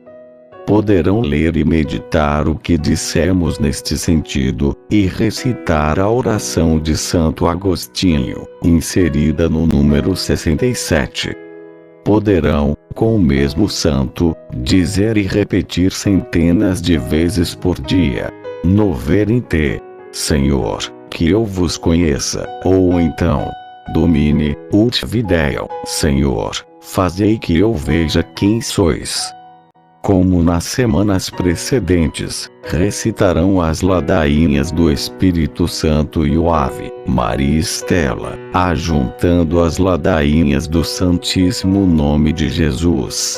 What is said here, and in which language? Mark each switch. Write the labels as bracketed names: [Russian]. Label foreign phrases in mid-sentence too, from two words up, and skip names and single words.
[Portuguese] Poderão ler e meditar o que dissemos neste sentido, e recitar a oração de Santo Agostinho, inserida no número 67. Poderão, com o mesmo santo, dizer e repetir centenas de vezes por dia: Noverinte, Senhor, que eu vos conheça, ou então: [Latin] Domine, ut videam, [Portuguese] Senhor, fazei que eu veja quem sois. Como nas semanas precedentes, recitarão as ladainhas do Espírito Santo e o Ave Maria Stella, ajuntando as ladainhas do Santíssimo Nome de Jesus.